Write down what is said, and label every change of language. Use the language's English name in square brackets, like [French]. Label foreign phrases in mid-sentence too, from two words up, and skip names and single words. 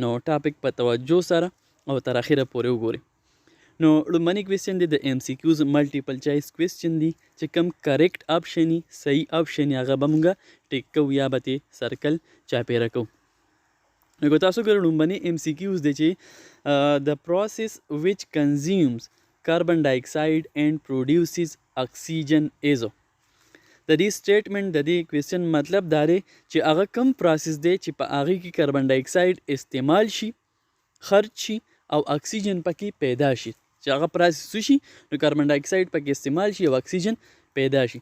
[Pashto] نو ټاپک په توجه سره او تر اخره پورې وګورئ. نو لومبني کوېسچن دی د [English] M C Qs multiple choice question [Pashto] دی چې کوم [English] correct option [Pashto] وي صحیح آپشن هغه به موږ ټیک کوو یا به ترې سرکل چاپیره کوو. نو که تاسو ګورئ لومبني [English] M C Qs [Pashto] دی چې [English] the process which consumes carbon dioxide and produces oxygen is. [Pashto] د دې سټیټمنټ د دې کوېسچن مطلب دا دی چې هغه کوم پروسس دی چې په هغې کې [English] carbon dioxide [Pashto] استعمال شي، خرج شي او اکسیجن پکې پیدا شي. چې هغه پروسس شي نو [English] carbon dioxide [Pashto] پکې استعمال شي او اکسیجن پیدا شي.